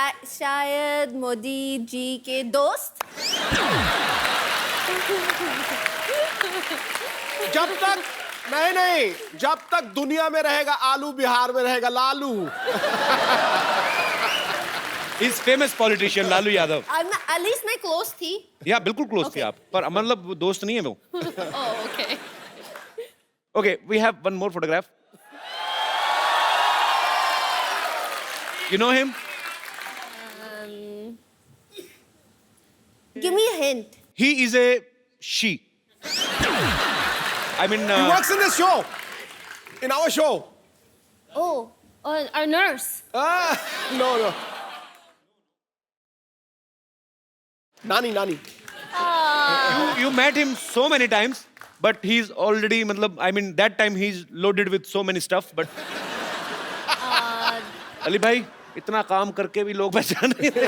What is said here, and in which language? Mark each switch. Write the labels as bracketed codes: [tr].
[hi] शायद मोदी जी के दोस्त। जब तक नहीं, जब तक दुनिया में रहेगा आलू, बिहार में रहेगा Lalu. [en] He's famous politician Lalu Yadav. At least मैं close थी। [hi] या बिल्कुल क्लोज थे [en] Okay. [hi] आप, पर मतलब वो दोस्त नहीं है वो। [en] Oh, okay. Okay, we have one more photograph. You know him? Give me a hint. He is a she. I mean, He works in this show. In our show. Oh, our nurse. No. Nani. you met him so many times, but he's already, I mean, that time he's loaded with so many stuff, but... [hi] Ali भाई, इतना काम करके भी लोग पहचान नहीं रहे.